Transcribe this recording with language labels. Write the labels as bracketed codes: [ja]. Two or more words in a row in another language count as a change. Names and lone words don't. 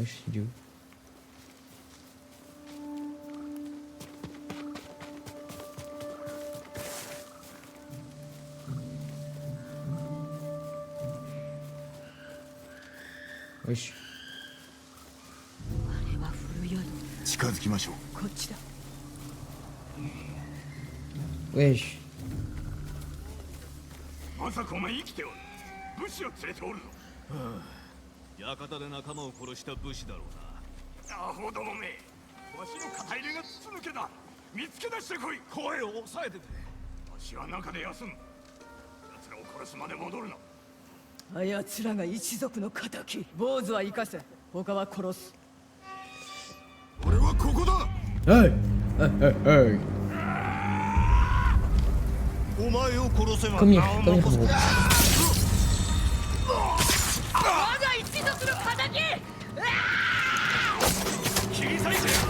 [fr] Dieu. Wesh. [ja] あれは古宿。近づきましょう。こっちだ。 [fr] Wesh. [ja] まさかお前生きておる。武士を連れておるの。館で仲間を殺した武士だろうアホどもめ。わしの肩入れが筒抜けだ。見つけ出してこい。声を抑えてて。わしは中で休む。奴らを殺すまで戻るな。あやつらが一族の敵。坊主は生かせ、他は殺す。俺はここだ。 [en] Hey! Hey, hey, hey. [ja] お前を殺せば [en] Come here, come here, gros. [ja] 我が一族の敵。切り裂いて。